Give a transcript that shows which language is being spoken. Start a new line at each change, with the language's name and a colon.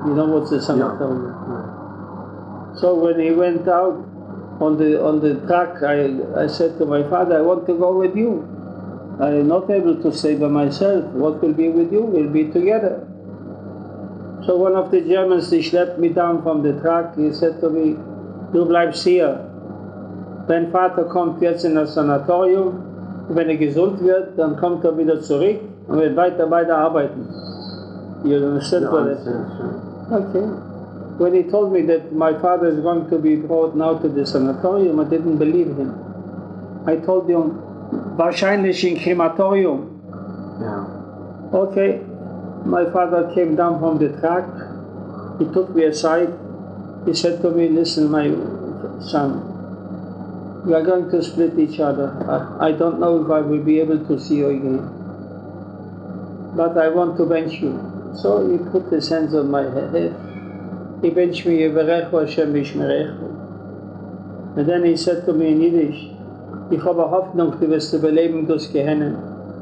English: You know what's a sanatorium? Yeah. So when he went out on the truck, I said to my father, I want to go with you. I am not able to stay by myself. What will be with you? We'll be together. So one of the Germans, he schlepped me down from the truck.
German: He said to me, du bleibst hier. Dein Vater kommt jetzt in das Sanatorium. Wenn gesund wird, dann kommt wieder zurück und wird weiter arbeiten.
English: You understand what I said? Okay. When he told me that my father is going to be brought now to the sanatorium, I didn't believe him. I told him,
German: wahrscheinlich in
English: crematorium. Yeah. Okay. My father came down from the truck. He took me aside. He said to me, listen, my son, we are going to split each other. I don't know if I will be able to see you again, but I want to bench you. So he put his hands on my head. He benched me,
Hebrew: Yevarechu Hashem Yishmerechu.
English: And then he said to me in Yiddish,
Yiddish: ich habe Hoffnung, du wirst überleben durchs Gehennen.